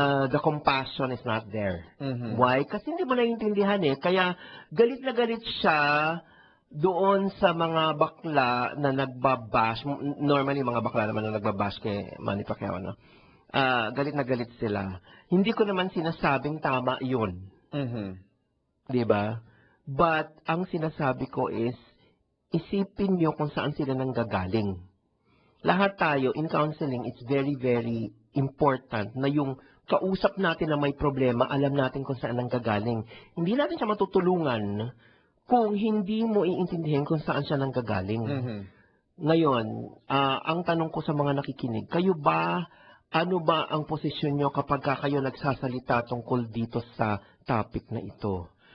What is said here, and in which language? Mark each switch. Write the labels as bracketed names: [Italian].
[English] The compassion is not there. [Filipino] Why? Kasi hindi mo naiintindihan eh. Kaya galit na galit siya doon sa mga bakla na nagbabash. Normally, mga bakla naman na nagbabash kay Manny Pacquiao, no? Galit na galit sila. Hindi ko naman sinasabing tama yun. Diba? But, ang sinasabi ko is, isipin nyo kung saan sila nanggagaling. Lahat tayo, [English] in counseling, it's very, very important [Filipino] na yung kausap natin na may problema, alam natin kung saan nanggagaling. Hindi natin siya matutulungan kung hindi mo iintindihin kung saan siya nanggagaling. Ngayon, ang tanong ko sa mga nakikinig, kayo ba, ano ba ang posisyon nyo kapag kayo nagsasalita tungkol dito sa topic na ito?